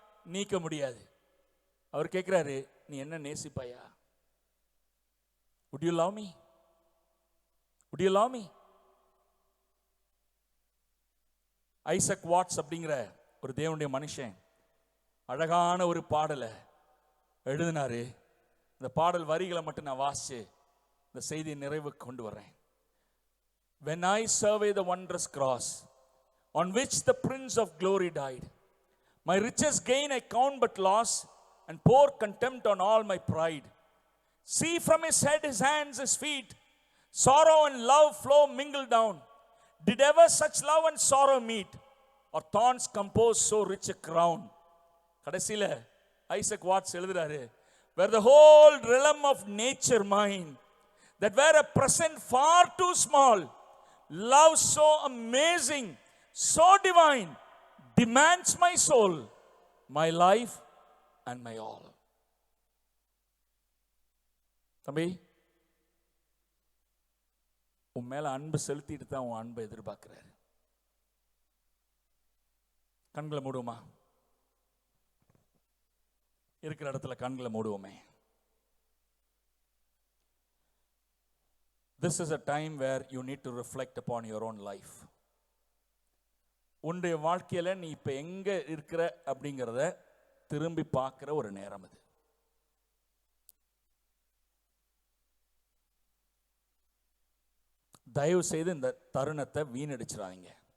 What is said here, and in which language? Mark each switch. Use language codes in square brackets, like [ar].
[ta] நீக்க முடியாது. அவர் கேட்கிறாரு, நீ என்ன நேசிப்பாயா? [en] Would you love me? Would you love me? [ta] Isaac watts அப்படிங்கிற ஒரு தேவனுடைய மனுஷன் அழகான ஒரு பாடலை எழுதினாரு. இந்த பாடல் வரிகளை மட்டும் நான் வாசிச்சு இந்த செய்தியை நிறைவுக்கு கொண்டு வரேன். [en] When I survey the wondrous cross on which the Prince of Glory died, my richest gain I count but loss, and pour contempt on all my pride. See from his head, his hands, his feet, sorrow and love flow mingled down. Did ever such love and sorrow meet, or thorns compose so rich a crown? [ta] கடைசில Isaac watts எழுதுறாரு, [en] where the whole realm of nature mine, that were a present far too small, love so amazing, so divine, demands my soul, my life and my all. [ta] தம்பி, உன் மேல அன்பு செலுத்திட்டு தான் உன் அன்பை எதிர்பார்க்கிறாரு. கண்களை மூடுவோமா? இருக்கிற இடத்துல கண்களை மூடுவோமே. [en] This is a time where you need to reflect upon your own life. [ta] உன்னுடைய வாழ்க்கையில நீ இப்ப எங்க இருக்கிற அப்படிங்கிறத திரும்பி பார்க்கிற ஒரு நேரம் இது. தயவு செய்து இந்த தருணத்தை வீணடிச்சிடாதீங்க.